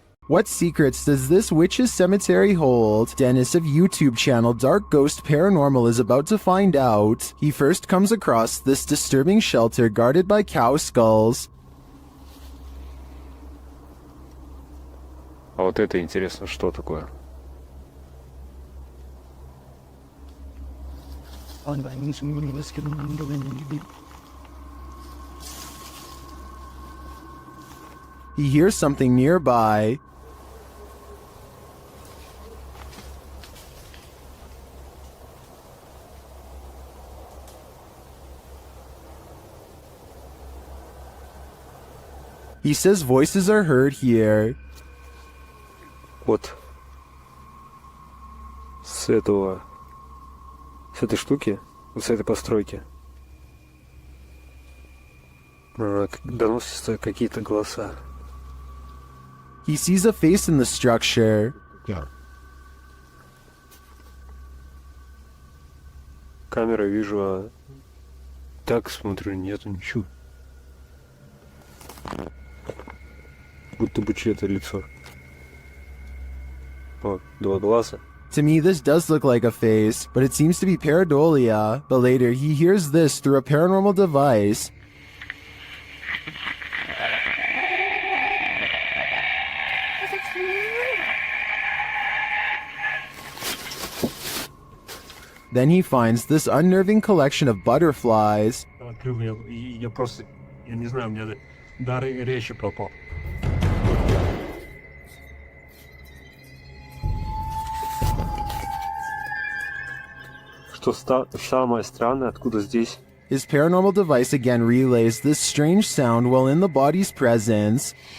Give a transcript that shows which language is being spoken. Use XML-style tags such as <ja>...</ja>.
<en>What secrets does this witch's cemetery hold? Dennis of YouTube channel Dark Ghost Paranormal is about to find out. He first comes across this disturbing shelter guarded by cow skulls.</en> <ru>А вот это интересно, что такое?</ru> <en>He hears something nearby. He says voices are heard here.</en> <ru>Вот. С этой штуки, вот с этой постройки, доносятся какие-то голоса.</ru> <en>He sees a face in the structure.</en> <ru>Камера вижу, а так смотрю, нету ничего. Будто бы чье-то лицо. Вот, два глаза.</ru> <en>To me, this does look like a face, but it seems to be pareidolia. But later, he hears this through a paranormal device. Then he finds this unnerving collection of butterflies.</en> <ru>Я просто, я не знаю, у меня дар речи пропал. Что самое странное, откуда здесь?</ru> <en>His paranormal device again relays this strange sound while in the body's presence.</en>